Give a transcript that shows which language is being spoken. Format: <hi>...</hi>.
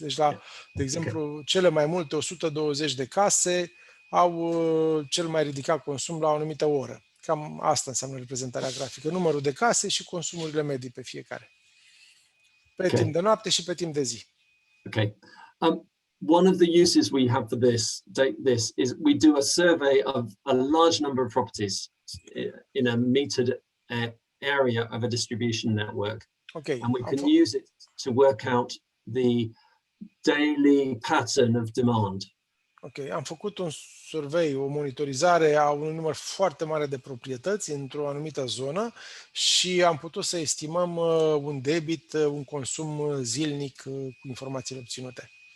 <ro>Deci, de exemplu, cele mai multe 120 de case au cel mai ridicat consum la o anumită oră. Cam asta înseamnă reprezentarea grafică. Numărul de case și consumurile medii pe fiecare. Pe timp de noapte și pe timp de zi. Okay.</ro> <en>one of the uses we have for this is we do a survey of a large number of properties in a metered area of a distribution network, Ok, and we can use it to work out the daily pattern of demand.</en> <ro>ok, am făcut un survey, o monitorizare a unui număr foarte mare de proprietăți într-o anumită zonă și am putut să estimăm un debit, un consum zilnic cu informațiile obținute.</ro>